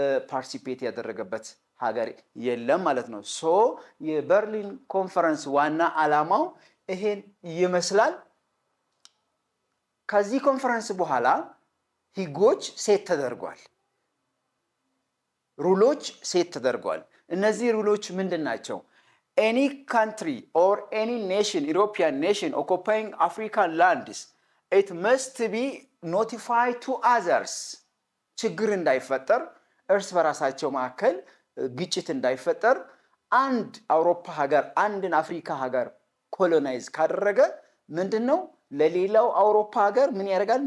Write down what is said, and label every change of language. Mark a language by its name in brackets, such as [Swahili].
[Amharic] ፓርቲሲፔት ያደረገበት ሀገር የለም ማለት ነው። ሶ የበርሊን ኮንፈረንስ ዋና ዓላማው ይሄን ይመስላል። ከዚህ ኮንፈረንስ በኋላ ህጎች ሴት ተደርጓል፣ ሩሎች ሴት ተደርጓል። እነዚህ ሩሎች ምንድን ናቸው? [English] any country or any nation, European nation occupying African lands, it must be notified to others. [Amharic] ችግር እንዳይፈጠር፣ እርስ በራሳቸው መካከል ግጭት እንዳይፈጠር፣ አንድ አውሮፓ ሀገር አንድን አፍሪካ ሀገር ኮሎናይዝ ካደረገ ምንድነው ለሌላው አውሮፓ ሀገር ምን ያደርጋል?